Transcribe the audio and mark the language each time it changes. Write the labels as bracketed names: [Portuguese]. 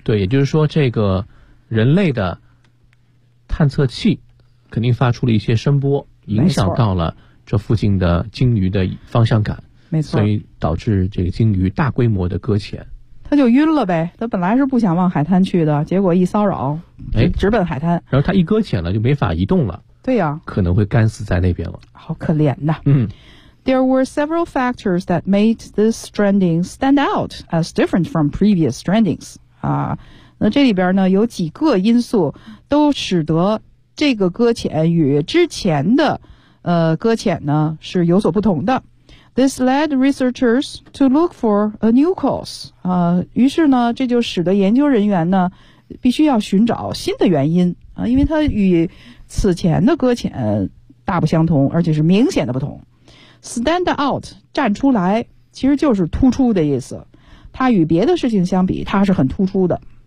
[Chinese] 对也就是说这个人类的探测器肯定发出了一些声波影响到了这附近的鲸鱼的方向感没错所以导致这个鲸鱼大规模的搁浅他就晕了呗他本来是不想往海滩去的结果一骚扰直奔海滩然后他一搁浅了就没法移动了对呀、可能会干死在那边了好可怜呐、嗯、 [English] There were several factors that made this stranding stand out as different from previous strandings [Chinese] 那这里边呢有几个因素都使得这个搁浅与之前的搁浅呢是有所不同的 [English] This led researchers to look for a new cause. [Chinese] 于是呢，这就使得研究人员呢，必须要寻找新的原因啊，因为它与此前的搁浅大不相同，而且是明显的不同。 Stand out, 站出来，其实就是突出的意思。它与别的事情相比，它是很突出的。